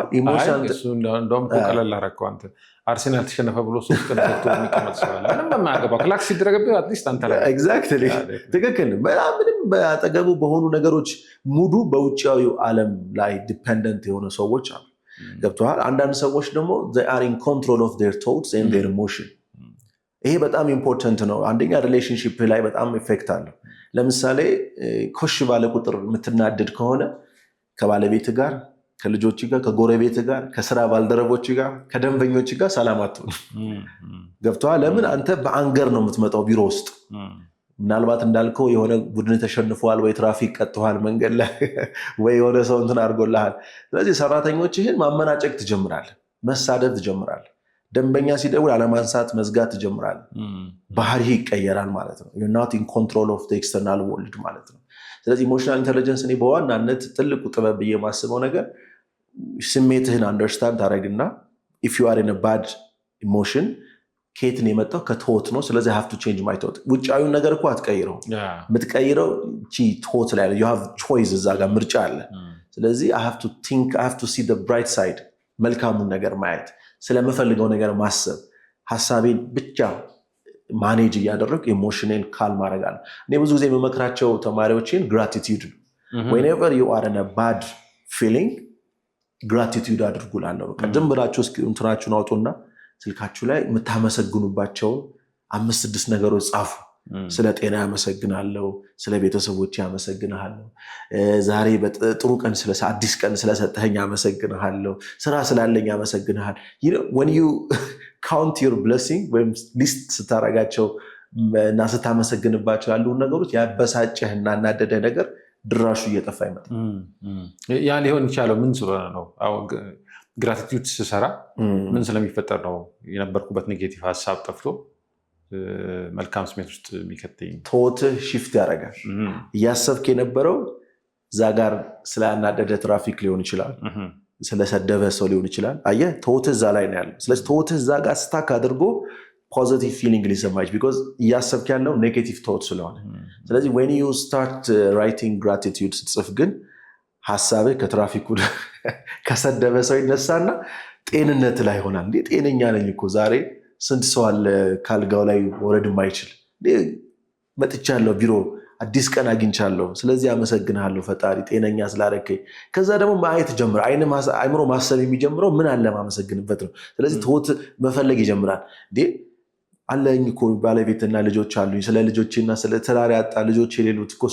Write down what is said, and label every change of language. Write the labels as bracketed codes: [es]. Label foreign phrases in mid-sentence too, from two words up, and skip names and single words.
[am] እንደውም ቀለል አደረገው አንተ አርሴናል ተሸነፈ ብሎ ሶስት ቀን ሰጥቶ የሚቀመጥ ሰው አለ። ምንም የማያገባው ክላክስ ሲደረገብህ አትሊስት አንተ ላይ ኤግዛክትሊ ትክክል። ምንም በአጠገቡ በሆኑ ነገሮች ሙዱ በውጫዊው ዓለም ላይ ዲፔንደንት የሆኑ ሰዎች አሉ። ገብተዋል። አንዳንድ ሰዎች ደግሞ [en] they are in control of their thoughts and their emotion። [am] ይሄ በጣም ኢምፖርታንት ነው። አንደኛ ሪሌሽንሺፕ ላይ በጣም ኢፌክት አለው። ለምሳሌ ኮሽ ባለ ቁጥር የምትናደድ ከሆነ ከባለቤት ጋር፣ ከልጆች ጋር፣ ከጎረቤት ጋር፣ ከስራ ባልደረቦች ጋር፣ ከደንበኞች ጋር ሰላም አትሆንም። ገብተዋል። ለምን? አንተ በአንገር ነው የምትመጣው ቢሮ ውስጥ። ምናልባት እንዳልከው የሆነ ቡድን ተሸንፈዋል ወይ ትራፊክ ቀጥተዋል መንገድ ላይ ወይ የሆነ ሰው እንትን አድርጎልሃል። ስለዚህ ሰራተኞችህን ማመናጨቅ ትጀምራለህ፣ መሳደብ ትጀምራለህ። ደንበኛ ሲደውል አለማንሳት፣ መዝጋት ትጀምራለህ። ባህሪ ይቀየራል ማለት ነው። [en] you're not in control of the external world [am] ማለት ነው። ስለዚህ [en] emotional intelligence [am] እኔ በዋናነት ትልቁ ጥበብ ብዬ የማስበው ነገር ስሜትህን አንደርስታንድ ታደርግና [en] if you are in a bad [am] ኢሞሽን ከየት ነው የመጣው? ከቶት ነው። ስለዚህ [en] have to change my thought። [am] ውጫዊውን ነገር እኮ አትቀይረው፣ የምትቀይረው እቺ ቶት ላይ [en] you have choice፣ [am] እዛ ጋር ምርጫ አለ። ስለዚህ [en] I have to think, I have to see the bright side፣ [am] መልካሙን ነገር ማየት፣ ስለምፈልገው ነገር ማሰብ፣ ሐሳቤን ብቻ ማኔጅ እያደረግ ኢሞሽኔን ካልም አደርጋለሁ። እኔ ብዙ ጊዜ የምመክራቸው ተማሪዎችን gratitude ነው። [en] whenever you are in a bad feeling [am] gratitude አድርጉላለሁ። በቃ ዝም ብላችሁ እስኪ እንትናችሁን አውጡና ስልካችሁ ላይ የምታመሰግኑባቸው 5-6 ነገሮች ጻፉ። ስለ ጤና ያመሰግናለሁ፣ ስለ ቤተሰቦች ያመሰግናለሁ፣ ዛሬ ጥሩ ቀን አዲስ ቀን ስለሰጠኸኝ ያመሰግናለሁ፣ ስራ ስላለኝ ያመሰግናል። [en] when you count your blessing [am] ወይም ሊስት ስታረጋቸው እና ስታመሰግንባቸው ያሉ ነገሮች ያበሳጨህና እናደደህ ነገር ድራሹ እየጠፋ ይመጣል። ያ ሊሆን ይችላል ምን ስለሆነ ነው? አሁን ግራቲቲዩድ ስሰራ ምን ስለሚፈጠር ነው የነበርኩበት ኔጌቲቭ ሀሳብ ጠፍቶ መልካም ስሜት ውስጥ የሚከተኝ? ቶትህ ሽፍት ያደርጋል። እያሰብክ የነበረው እዛ ጋር ስላናደደ ትራፊክ ሊሆን ይችላል፣ ስለሰደበ ሰው ሊሆን ይችላል። አየህ ቶትህ እዛ ላይ ነው ያለው። ስለዚህ ቶትህ እዛ ጋር ስታክ አድርጎ [en] positive feeling [am] ሊሰማች ቢኮዝ እያሰብክ ያለው [en] negative thought [am] ስለሆነ። ስለዚህ [en] when you start writing gratitude [am] ስትጽፍ ግን ሐሳብህ ከትራፊኩ ከሰደበ ሰው ይነሳና ጤንነት ላይ ይሆናል። እንዴ ጤነኛ ነኝ እኮ ዛሬ ስንት ሰው አለ ካልጋው ላይ ወረድ የማይችል መጥቻለሁ፣ ቢሮ አዲስ ቀን አግኝቻለሁ፣ ስለዚህ አመሰግንሃለሁ ፈጣሪ ጤነኛ ስላደረከኝ። ከዛ ደግሞ ማየት ጀምር። አይምሮ ማሰብ የሚጀምረው ምን አለ ማመሰግንበት ነው። ስለዚህ ትሁት መፈለግ ይጀምራል። እንዴ አለኝ እኮ ባለቤትና ልጆች አሉኝ፣ ስለ ልጆችና ስለ ትዳር ያጣ ልጆች የሌሉት እኮ